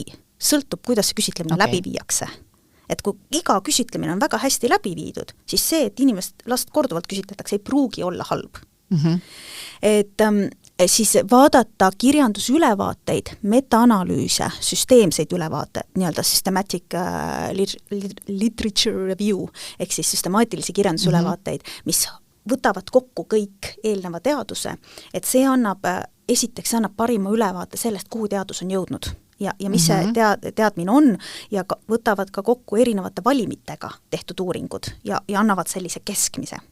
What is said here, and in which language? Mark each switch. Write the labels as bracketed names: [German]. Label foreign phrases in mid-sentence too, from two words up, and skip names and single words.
[Estonian] Sõltub, kuidas see küsitlemine läbi viiakse. Et kui iga küsitlemine on väga hästi läbi viidud, siis see, et last korduvalt küsitletakse, ei pruugi olla halb. Et siis vaadata kirjandusülevaateid, meta-analüüse, süsteemseid ülevaateid, nii-öelda [English] systematic literature review, [Estonian] ehk siis süstemaatilisi kirjandusülevaateid, mis võtavad kokku kõik eelneva teaduse, et see annab parima ülevaate sellest, kuhu teadus on jõudnud. ja mis see teadmine on ja võtavad ka kokku erinevate valimitega tehtud uuringud ja annavad sellise keskmise.